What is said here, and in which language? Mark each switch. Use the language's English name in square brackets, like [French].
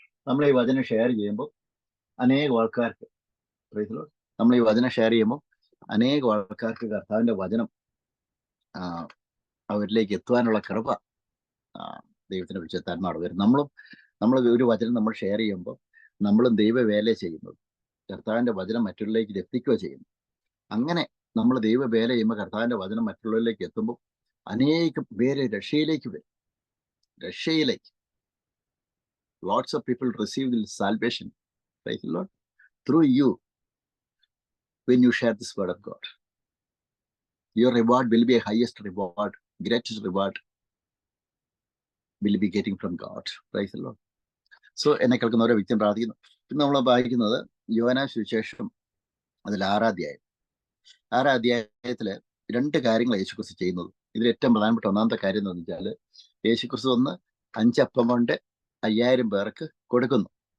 [Malayalam] നമ്മൾ ഈ വചനം ഷെയർ ചെയ്യുമ്പോൾ അനേകം ആൾക്കാർക്ക് [English] praise the Lord, [Malayalam] നമ്മൾ ഈ വചനം ഷെയർ ചെയ്യുമ്പോൾ അനേകം ആൾക്കാർക്ക് കർത്താവിന്റെ വചനം അവരിലേക്ക് എത്തുവാനുള്ള കൃപ ദൈവത്തിന്റെ വിശുദ്ധാത്മാവ് വരും. നമ്മൾ ഒരു വചനം നമ്മൾ ഷെയർ ചെയ്യുമ്പോൾ നമ്മളും ദൈവവേല ചെയ്യുന്നത് കർത്താവിന്റെ വചനം മറ്റുള്ളവരിലേക്ക് എത്തിക്കുക ചെയ്യുന്നു. അങ്ങനെ നമ്മൾ ദൈവവേല ചെയ്യുമ്പോൾ കർത്താവിന്റെ വചനം മറ്റുള്ളവരിലേക്ക് എത്തുമ്പോൾ അനേകം പേര് രക്ഷയിലേക്ക് വരും. രക്ഷയിലേക്ക് [English] lots of people receive the salvation, praise the Lord, through you when you share this word of God. Your reward will be a highest reward, greatest reward will be getting from God, praise the Lord. [Malayalam] So എന്നെ കേൾക്കുന്ന ഓരോ വ്യക്തിയും പ്രാർത്ഥിക്കുന്നു. ഇന്ന് നമ്മൾ വായിക്കുന്നത് യോഹന്നാൻ സുവിശേഷം അതിൽ 6 അധ്യായത്തില് 2 കാര്യങ്ങൾ യേശുക്രിസ്തു ചെയ്യുന്നത്. ഇതിൽ ഏറ്റവും പ്രധാനപ്പെട്ട ഒന്നാമത്തെ കാര്യം എന്ന് വെച്ചാൽ യേശുക്രിസ്തു 5 അപ്പം കൊണ്ട് 5000 പേർക്ക് കൊടുക്കുന്നു.